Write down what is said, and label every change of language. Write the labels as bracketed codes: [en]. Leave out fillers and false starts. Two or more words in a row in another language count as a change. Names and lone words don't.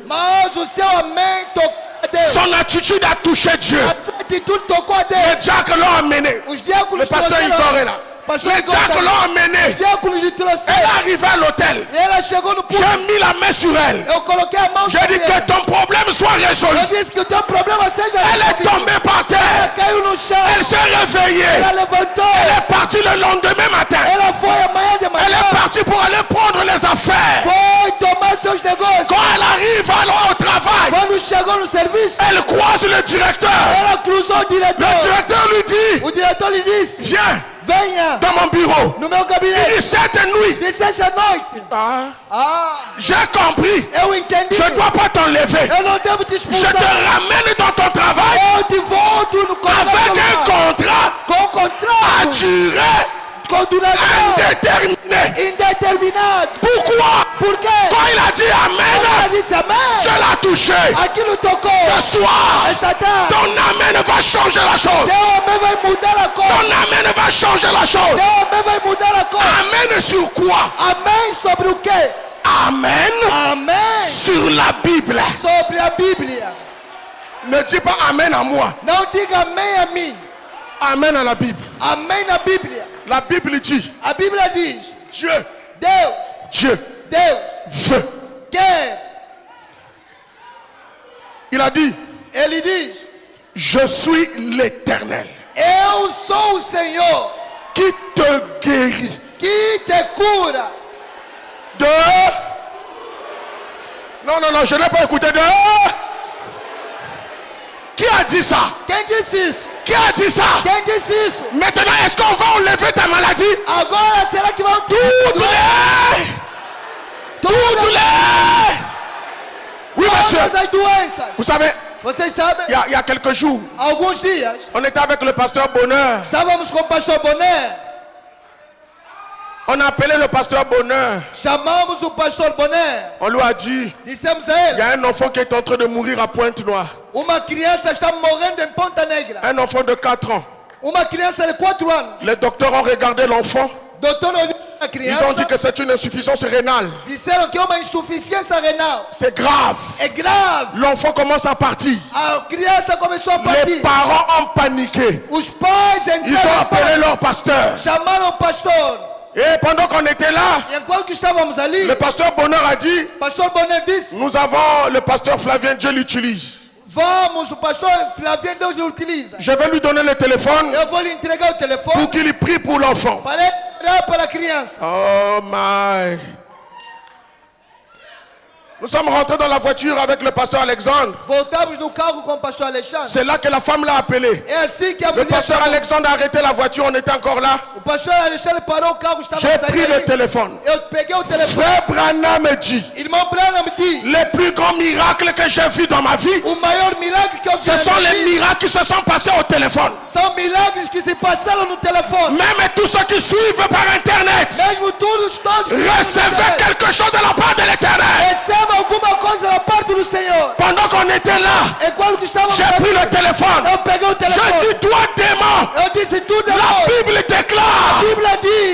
[pt] mas o seu amém tocou a Deus. [fr] Son attitude a touché Dieu. [pt] A sua atitude tocou a [fr] Les [pt] Deus. [fr] diacres l'ont amené. [pt] Os diáconos [fr] Le pasteur Igor est là. [pt] Pastor [fr] Les [pt] Igor [fr] diacres [pt] tá- [fr] l'ont amené. [pt] Os diáconos lhe [fr] Elle est [pt] trouxeram. [fr] arrivée à l'hôtel. [pt] E ela chegou no púlpito. [fr] J'ai mis la main sur elle. [pt] Eu coloquei a mão [fr] J'ai [pt] sobre [fr] dit que [pt] ela. [fr] ton problème soit résolu. [pt] Eu disse que o teu problema seja [fr] Elle est [pt] resolvido. [fr] tombée par [pt] Ela [fr] terre. [pt] caiu no chão. [fr] Elle s'est réveillée. [pt] Ela levantou. [fr] Elle est partie le lendemain matin. [pt] Ela foi amanhã de [fr] Elle [pt] manhã. [fr] est partie pour aller prendre les affaires. [pt] Foi tomar seus negócios. [fr] Quand elle arrive alors au travail, [pt] Quando chegou no serviço, [fr] elle croise le directeur. [pt] ela cruzou o [fr] Le [pt] diretor. [fr] directeur lui dit, [pt] O diretor lhe disse, [fr] viens [pt] venha [fr] dans mon bureau. [pt] no meu [fr] Il [pt] gabinete. [fr] dit, cette nuit, [pt] Disse essa noite. [fr] j'ai compris. [pt] Eu entendi. [fr] Je ne dois pas t'enlever. [pt] Eu não devo te [fr] Je te [pt] expulsar. [fr] ramène dans ton travail [pt] Eu te volto no [fr] avec un contrat [pt] com [fr] à [pt] contrato. [fr] durée [pt] Com duração [fr] indéterminée. [pt] indeterminado. [fr] Pourquoi? [pt] Por quê? [fr] Quand il a dit Ela Amen, [pt] disse amém. [fr] je l'ai touché. [pt] Aquilo tocou. [fr] Ce soir, [pt] Esta tarde. [fr] ton Amen va changer la chose. [pt] Teu amém vai mudar a coisa. [fr] Ton Amen va changer la chose. [pt] Teu amém vai mudar a coisa. [fr] Amen sur quoi? [pt] Amém sobre o quê? [fr] Amen [pt] Amém [fr] sur la Bible. [pt] sobre a Bíblia. [fr] Ne dis pas Amen à moi. [pt] Não diga amém a mim. [fr] Amen à la Bible. [pt] Amém na Bíblia. [fr] La Bible dit, [pt] A Bíblia diz: [fr] Dieu [pt] Deus [fr] veut. [pt] quer. [fr] Il a dit, [pt] Ele diz: [fr] je suis l'Éternel [pt] Eu sou o Senhor [fr] qui te guérit [pt] que te cura. [fr] de... Non, je n'ai pas écouté de... Qui a dit ça? [pt] Quem disse isso? [fr] Qui a dit ça? [pt] Quem disse isso? [fr] Maintenant, est-ce qu'on va enlever ta maladie? [pt] Agora será que vão [fr] Toutes les... Oui, monsieur. [pt] todas as doenças? [fr] Vous savez, [pt] Vocês sabem? [fr] il y a quelques jours, [pt] Alguns dias [fr] on était avec le pasteur Bonheur. [pt] estávamos com o pastor Bonner. [fr] On a appelé le pasteur Bonheur. [pt] Chamamos o pastor Bonner. [fr] On lui a dit, [pt] Dissemos a [fr] il y [pt] ele: [fr] a un enfant qui est en train de mourir à Pointe-Noire. [pt] uma criança está morrendo em Ponta Negra. [fr] Un enfant de 4 ans. [pt] Uma criança de 4 anos. [fr] Les docteurs ont regardé l'enfant. [pt] Doutor olhou a [fr] Ils ont dit [pt] criança. [fr] que c'est une insuffisance rénale. [pt] Disseram que é uma insuficiência renal. [fr] C'est grave. [pt] É grave. [fr] L'enfant commence à partir. [pt] A criança começou a [fr] Les [pt] partir. [fr] parents ont paniqué. [pt] Os pais [fr] Ils ont [pt] entraram [fr] appelé leur pasteur. [pt] chamaram o pastor. [fr] Et pendant qu'on était là, [pt] E enquanto estávamos ali, [fr] le pasteur Bonheur a dit, [pt] pastor Bonner disse: [fr] nous avons le pasteur Flavien, Dieu l'utilise. [pt] vamos, o pastor Flavien Deus lhe utiliza. [fr] Je vais lui donner le téléphone [pt] Eu vou lhe entregar o telefone [fr] pour qu'il prie pour l'enfant. [pt] para ele orar para a criança. [en] Oh my. [fr] Nous sommes rentrés dans la voiture avec le pasteur Alexandre. [pt] Voltamos no carro com o pastor Alexandre. [fr] C'est là que la femme l'a appelé. [pt] É assim que a [fr] Le [pt] mulher [fr] pasteur [pt] chamou. [fr] Alexandre a arrêté la voiture, on était encore là. [pt] O pastor Alexandre parou o carro, estávamos [fr] J'ai pris le [pt] ali. [fr] téléphone. [pt] Eu peguei o telefone. [fr] Frère Branham me dit, [pt] Irmão Branham me dit: [fr] les plus grands miracles que j'ai vus dans ma vie, [pt] o maior milagre que eu vi [fr] ce [pt] na [fr] sont [pt] minha [fr] les [pt] vida [fr] miracles qui se sont passés au téléphone. [pt] são milagres que se passaram no telefone. [fr] Même tous ceux qui suivent par internet, [pt] Mesmo todos [fr] recevez quelque chose de la part de l'éternel. [pt] receba alguma coisa da parte do Senhor. [fr] Pendant qu'on était là, [pt] Enquanto que estávamos [fr] j'ai pris [pt] ali, [fr] le téléphone. téléphone. [pt] Eu peguei o telefone. [fr] Je dis, toi démon, [pt] Eu disse, [fr] tu la [pt] demônio. [fr] Bible déclare. [pt] A Bíblia diz.